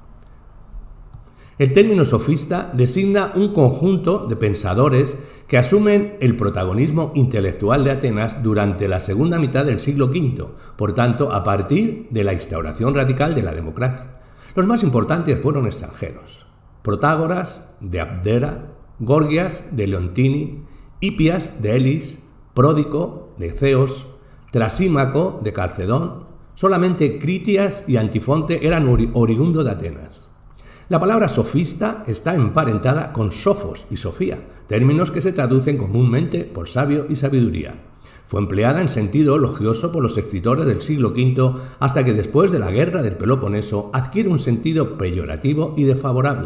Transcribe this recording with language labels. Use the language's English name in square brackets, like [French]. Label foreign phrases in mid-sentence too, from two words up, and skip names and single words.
[Spanish] El término sofista designa un conjunto de pensadores que asumen el protagonismo intelectual de Atenas durante la segunda mitad del siglo V, por tanto, a partir de la instauración radical de la democracia. Los más importantes fueron extranjeros: Protágoras de Abdera, Gorgias de Leontini, Hipias de Elis, Pródico de Ceos, Trasímaco de Calcedón. Solamente Critias y Antifonte eran oriundos de Atenas. La palabra sofista está emparentada con sofos y sofía, términos que se traducen comúnmente por sabio y sabiduría. Fue empleada en sentido elogioso por los escritores del siglo V hasta que después de la guerra del Peloponeso adquiere un sentido peyorativo y desfavorable.